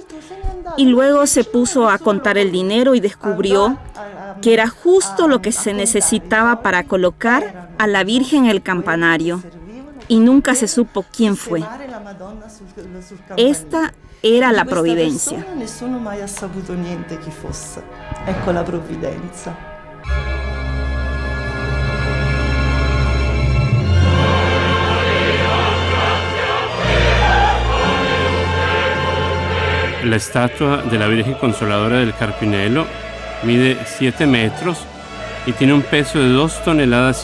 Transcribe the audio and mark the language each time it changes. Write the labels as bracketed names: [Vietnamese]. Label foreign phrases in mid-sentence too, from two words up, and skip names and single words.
[Spanish] Y luego se puso a contar el dinero y descubrió que era justo lo que se necesitaba para colocar a la Virgen en el campanario. Y nunca se supo quién fue. Esta era la providencia. [Italian] Nessuno mai ha saputo niente chi fosse. Ecco la provvidenza. [Spanish] La estatua de la Virgen Consoladora del Carpinello mide 7 metros y tiene un peso de 2,5 toneladas.